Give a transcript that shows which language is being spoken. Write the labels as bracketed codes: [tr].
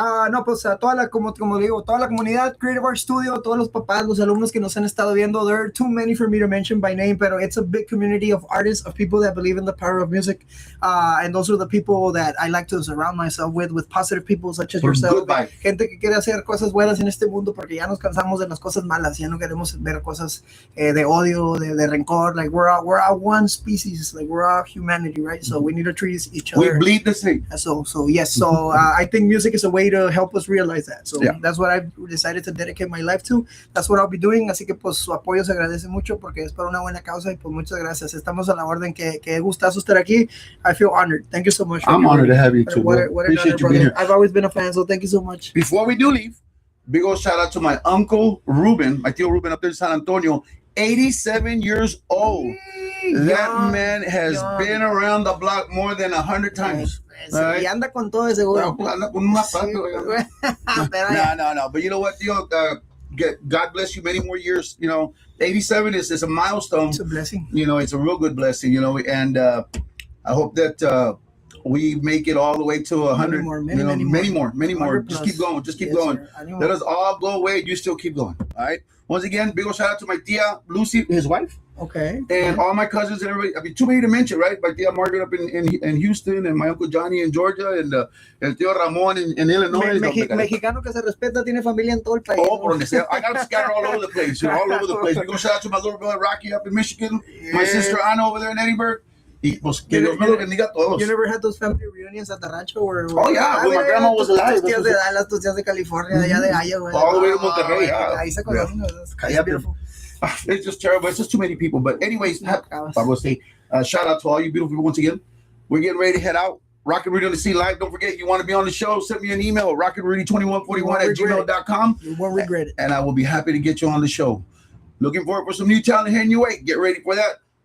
[es] No, pues como digo, toda la comunidad, Creative Art Studio, todos los papás, los alumnos que nos han estado viendo, [en] there are too many for me to mention by name, [es] pero [en] it's a big community of artists, of people that believe in the power of music, and those are the people that I like to surround myself with positive people such as yourself, [es] gente que quiere hacer cosas buenas en este mundo porque ya nos cansamos de las cosas malas, ya no queremos ver cosas de odio, de rencor, [en] like we're all one species, like we're all humanity, right? So we need to treat each other. We bleed the same. So yes, so I think music is a way to help us realize that. So that's what I've decided to dedicate my life to. That's what I'll be doing. [es] Así que pues su apoyo se agradece mucho porque es para una buena causa y pues muchas gracias. Estamos a la orden. Que gustazo estar aquí. [en] I feel honored. Thank you so much. I'm honored to have you too. What an honor, brother. I've always been a fan, so thank you so much. Before we do leave, big old shout out to my uncle Ruben, my tío Ruben up there in San Antonio, 87 years old. That man has been around the block more than 100 times. [es] Y anda con todo ese seguro. [en] No. But you know what, tío? God bless you many more years. 87 is a milestone. It's a blessing. It's a real good blessing, and I hope that we make it all the way to 100. Many more. Just keep going. Going. Let us all go away. You still keep going. All right. Once again, big old shout out to my tia Lucy, his wife. Okay. And all my cousins and everybody. I mean, too many to mention, right? My tia Margaret up in Houston, and my uncle Johnny in Georgia, and [es] el tío [en] Ramon in Illinois. [es] Mexicano que se respeta tiene familia en todo el país. Por donde sea. [en] I got them scattered all over the place. All over the place. We go shout out to my little brother Rocky up in Michigan. Yeah. My sister Anna over there in Edinburgh. [es] Y pues que Dios me lo bendiga a todos. [en] You never had those family reunions at the rancho? Oh, yeah. Well, my grandma was alive. [es] Tus tías de Dallas, tus tías de California, allá de Iowa. [en] All the way to Monterrey, yeah. [es] Ahí se conocen. [en] It's beautiful. It's just terrible. It's just too many people. But anyways, I will say, shout out to all you beautiful people once again. We're getting ready to head out. Rocknrudy on the Sea Live. Don't forget, you want to be on the show, send me an email, rocknrudy2141@gmail.com. You won't regret it. And I will be happy to get you on the show. Looking forward for some new talent heading your way. Get ready for that.